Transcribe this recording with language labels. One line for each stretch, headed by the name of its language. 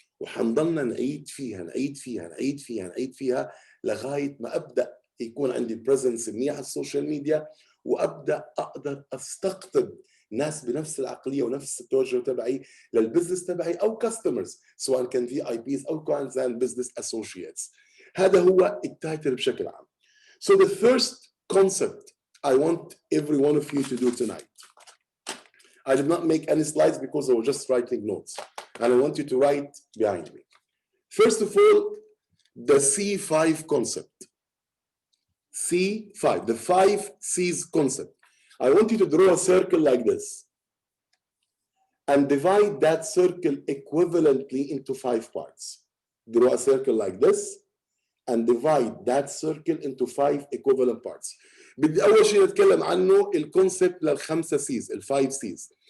Arabic: وحنضلنا نعيد فيها نعيد فيها نعيد فيها نعيد فيها لغايه ما ابدا يكون عندي
English: presence
Arabic: منيح على السوشيال ميديا، وابدا اقدر استقطب ناس بنفس العقليه ونفس التوجه تبعي للبزنس تبعي، او
English: customers
Arabic: سواء كان في اي بيز او كان
English: Business associates.
Arabic: هذا هو التايتل بشكل عام.
English: So the first concept I want every one of you to do tonight. I did not make any slides because I was just writing notes, and I want you to write behind me. First of all, the C5 concept. C5, the 5 C's concept. I want you to draw a circle like this and divide that circle equivalently into 5 parts. Draw a circle like this and divide that circle into 5 equivalent parts.
Arabic: بدي اول شيء نتكلم عنه الكونسبت للخمسه سيز، ال5 سيز.